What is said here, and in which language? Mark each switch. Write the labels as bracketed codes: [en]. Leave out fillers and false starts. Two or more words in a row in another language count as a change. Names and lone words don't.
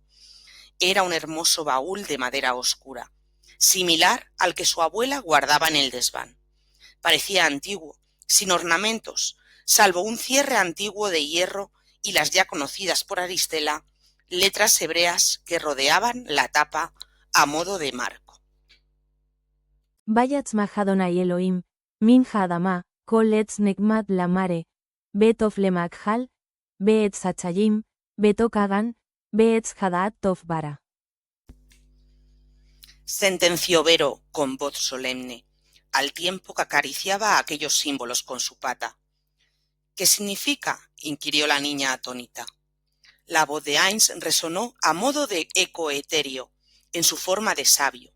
[es] Era un hermoso baúl de madera oscura, similar al que su abuela guardaba en el desván. Parecía antiguo, sin ornamentos, salvo un cierre antiguo de hierro y las ya conocidas por Aristela letras hebreas que rodeaban la tapa a modo de marco. [he] ויצמח אדני אלהים מן האדמה כל עץ נחמד למראה וטוב למאכל ועץ החיים בתוך הגן ועץ הדעת טוב ורע. [es] Sentenció Vero con voz solemne, al tiempo que acariciaba aquellos símbolos con su pata. «¿Qué significa?», inquirió la niña atónita. La voz de Heinz resonó a modo de eco etéreo, en su forma de sabio.